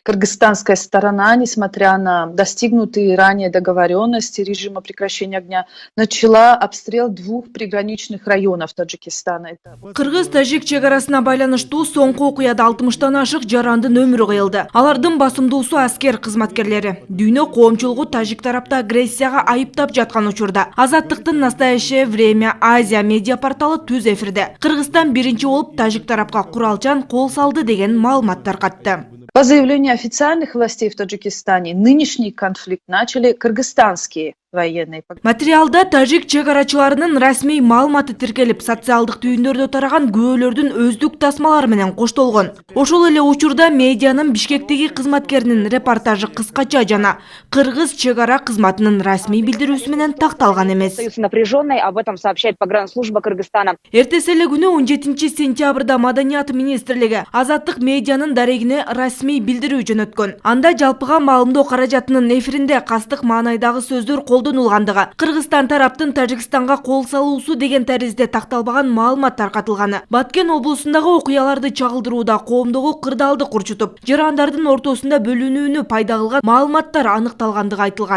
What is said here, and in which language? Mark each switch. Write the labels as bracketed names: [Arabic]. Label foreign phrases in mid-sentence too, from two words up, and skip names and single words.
[Russian] Кыргызстанская сторона, несмотря на достигнутые ранее договоренности режима прекращения огня, начала обстрел двух приграничных районов Таджикистана. [Kyrgyz] Кыргыз-тажик чегарасына байланыштуу соңку окуяда 60-тан ашык жарандын өмүрү кыйылды. Алардын басымдуусу аскер кызматкерлери. Дүйнө коомчулугу тажик тарапта агрессияга айыптап жаткан учурда Азаттыктын «Настоящее время» Азия медиа порталы түз эфирде Кыргызстан биринчи болуп тажик тарапка куралчан кол салды деген маалымат таркатты. [Russian] По заявлению официальных властей в Таджикистане, нынешний конфликт начали кыргызстанские военные. [Kyrgyz] Материалда тажик чегарачыларынын расмий маалыматы тиркелип, социалдык түйүндөрдө тараган күбөлөрдүн өздүк тасмалары менен коштолгон. Ошол эле учурда медианын Бишкектеги кызматкеринин репортажы кыскача жана кыргыз чегара кызматынын расмий билдирүүсү менен такталган эмес. [Russian] Напряженной, об этом сообщает погранслужба Кыргызстана. [Kyrgyz] Эртеси эле күнү 17 сентябрда Маданият министрлиги Азаттык медианын дарегине расмий билдирүү жөнөткөн. Анда жалпыга маалымдоо каражатынын эфиринде кастык маанайдагы сөздөр колдонулгандыгы, Кыргызстан тараптын Тажикстанга кол салуусу деген таризде такталбаган маалымат таркатылганы, Баткен облусундагы окуяларды чагылдырууда коомдогу кырдаалдык урчутуп, жарандардын ортосунда бөлүнүүнү пайда кылган маалыматтар аныкталгандыгы айтылган.